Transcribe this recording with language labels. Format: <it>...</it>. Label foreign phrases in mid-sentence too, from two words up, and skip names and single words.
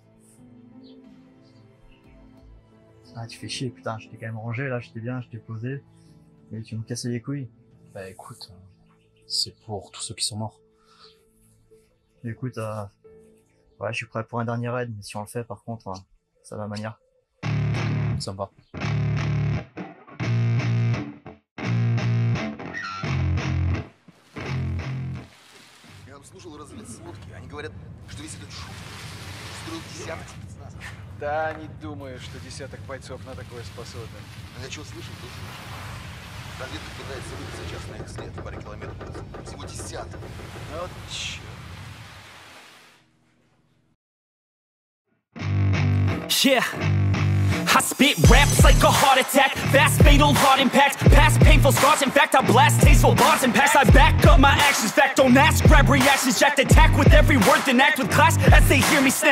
<fr>Ah, tu fais chier, putain, je t'ai quand même rangé, là, j'étais bien, je t'ai posé. Et tu me casses les couilles. Bah écoute, c'est pour tous ceux qui sont morts. Écoute, ouais, je suis prêt pour un dernier raid, mais si on le fait, par contre, ça va manière. Sympa.</fr> <ru>Я слушал разведсводки, они говорят, что весь этот шум строил десяток спецназов. Да, не думаю, что десяток бойцов на такое способны. Я что слышал, то слышал. Разведка пытается выйти сейчас на их след в паре километров. Всего десяток. Вот черт.</ru> <en>Yeah, I spit raps like a heart attack. Fast, fatal, hard impact. Past painful scars. In fact, I blast tasteful bars and packs. I back up my actions. Fact, don't ask, grab reactions. Jacked attack with every word, then act with class as they hear me snap.</en>